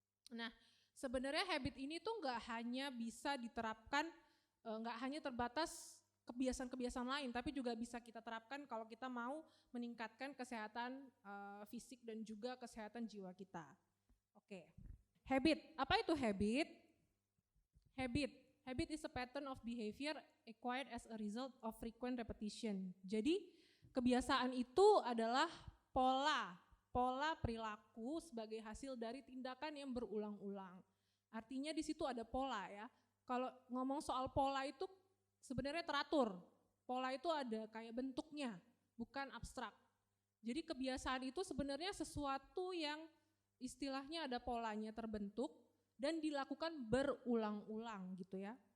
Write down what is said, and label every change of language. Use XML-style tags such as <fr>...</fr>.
<id>Nah, sebenarnya habit ini tuh nggak hanya bisa diterapkan, nggak hanya terbatas kebiasaan-kebiasaan lain, tapi juga bisa kita terapkan kalau kita mau meningkatkan kesehatan fisik dan juga kesehatan jiwa kita. Oke, habit. Apa itu habit?</id> <en>Habit is a pattern of behavior acquired as a result of frequent repetition.</en> <id>Jadi kebiasaan itu adalah pola perilaku sebagai hasil dari tindakan yang berulang-ulang. Artinya di situ ada pola ya. Kalau ngomong soal pola itu sebenarnya teratur. Pola itu ada kayak bentuknya, bukan abstrak. Jadi kebiasaan itu sebenarnya sesuatu yang istilahnya ada polanya terbentuk dan dilakukan berulang-ulang gitu ya.</id>